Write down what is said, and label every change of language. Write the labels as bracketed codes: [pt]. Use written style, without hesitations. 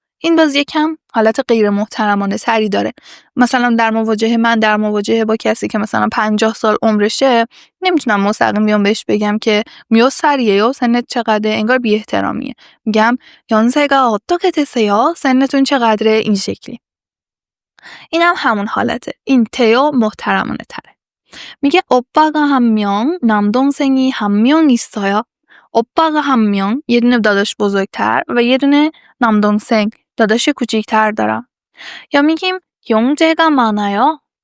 [fa] این باز یکم حالت غیر محترمانه تری داره. مثلا در مواجهه با کسی که مثلا 50 سال عمرشه، نمیتونم مستقیم بیام بهش بگم که میو سریه یا سنت چقدره، انگار بی احترامیه. میگم [ko] 연세가 어떻게 됐어요؟ [fa] سنتون چقدره؟ این شکلی. این هم همون حالته. این تیو محترمانه تره. میگه [ko] 오빠가 한 명, 남동생이 한 명 있어요. 오빠가 한 명, [fa] یه دونه داداش بزرگتر و یه دونه 남동생, داداش کوچیکتر دارم. یا میگیم [ko] 형제가 많아요.